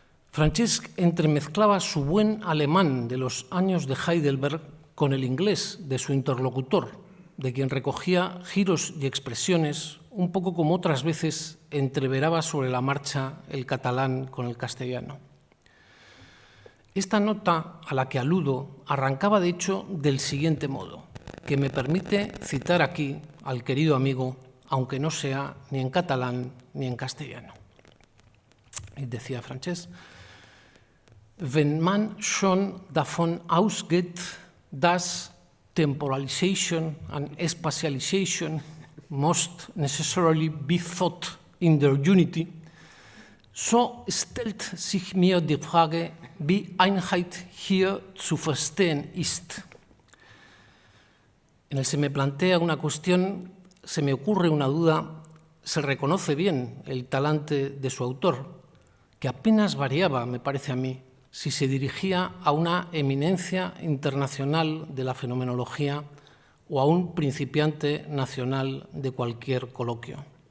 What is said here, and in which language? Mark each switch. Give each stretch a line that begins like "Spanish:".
Spanish: Francesc entremezclaba su buen alemán de los años de Heidelberg con el inglés de su interlocutor, de quien recogía giros y expresiones, un poco como otras veces entreveraba sobre la marcha el catalán con el castellano. Esta nota a la que aludo arrancaba de hecho del siguiente modo, que me permite citar aquí al querido amigo, aunque no sea ni en catalán ni en castellano. Y decía Francesc:
German: Wenn man schon davon ausgeht, dass
English: temporalization and spatialization must necessarily be thought in their unity,
German: so stellt sich mir die Frage, wie Einheit hier zu verstehen ist.
Spanish: En el se me plantea una cuestión, se me ocurre una duda, se reconoce bien el talante de su autor, que apenas variaba, me parece a mí, si se dirigía a una eminencia internacional de la fenomenología o a un principiante nacional de cualquier coloquio.